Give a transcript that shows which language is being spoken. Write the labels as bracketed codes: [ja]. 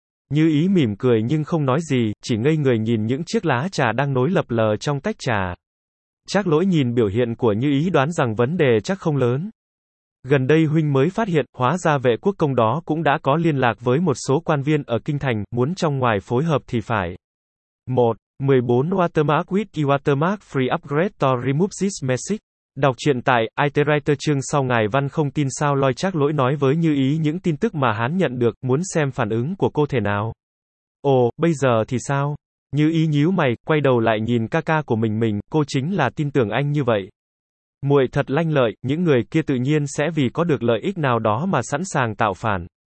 [vi] Như ý mỉm cười nhưng không nói gì, chỉ ngây người nhìn những chiếc lá trà đang nối lập lờ trong tách trà. Trác Lỗi nhìn biểu hiện của Như ý đoán rằng vấn đề chắc không lớn. Gần đây huynh mới phát hiện, hóa ra vệ quốc công đó cũng đã có liên lạc với một số quan viên ở kinh thành, muốn trong ngoài phối hợp thì phải. 1. [en] 14 Watermark with Watermark Free Upgrade to Remove This Message. [vi] Đọc truyện tại, iterator chương sau ngài văn không tin sao? Loi Trác Lỗi nói với Như ý những tin tức mà hắn nhận được, muốn xem phản ứng của cô thế nào. Ồ, bây giờ thì sao? Như ý nhíu mày, quay đầu lại nhìn ca ca của mình, cô chính là tin tưởng anh như vậy. Muội thật lanh lợi, những người kia tự nhiên sẽ vì có được lợi ích nào đó mà sẵn sàng tạo phản.